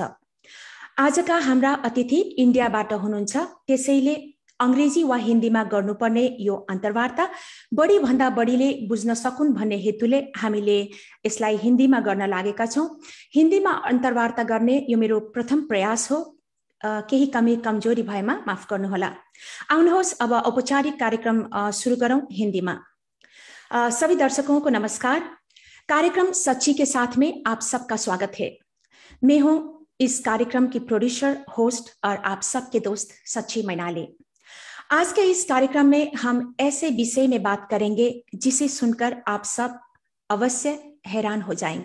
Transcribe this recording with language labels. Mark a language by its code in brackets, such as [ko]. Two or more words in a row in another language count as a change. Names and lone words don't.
[ne] आजका हाम्रा अतिथि इन्डियाबाट हुनुहुन्छ, त्यसैले अंग्रेजी वा हिन्दीमा गर्नुपर्ने यो अन्तर्वार्ता बढी भन्दा बढीले बुझ्न सकुन् भन्ने हेतुले हामीले यसलाई हिन्दीमा गर्न लागेका छौं। हिन्दीमा अन्तर्वार्ता गर्ने यो मेरो प्रथम प्रयास हो। केही कमी कमजोरी भएमा माफ गर्नुहोला। आउनुहोस् अब औपचारिक कार्यक्रम सुरु गरौं हिन्दीमा। [hi] सभी दर्शकों को नमस्कार। कार्यक्रम सच्ची के साथ में आप सबका स्वागत है। मैं हूं इस कार्यक्रम की प्रोड्यूसर, होस्ट और आप सबके दोस्त सच्ची मैनाली। आज के इस कार्यक्रम में हम ऐसे विषय में बात करेंगे जिसे सुनकर आप सब अवश्य हैरान हो जाएंगे।